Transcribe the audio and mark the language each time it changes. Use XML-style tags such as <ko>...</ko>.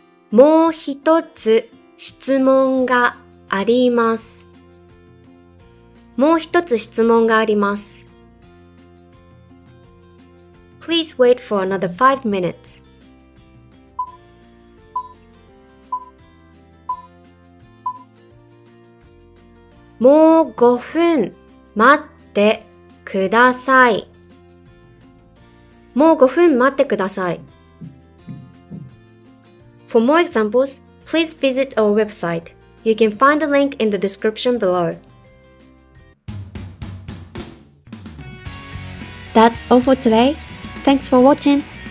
<ja>もう一つ質問があります。もう一つ質問があります。</ja> <en>Please wait for another 5 minutes.</en> <ja>もう5分待ってください。もう5分待ってください。</ja> <en>For more examples, please visit our website. You can find the link in the description below. That's all for today. Thanks for watching.</en>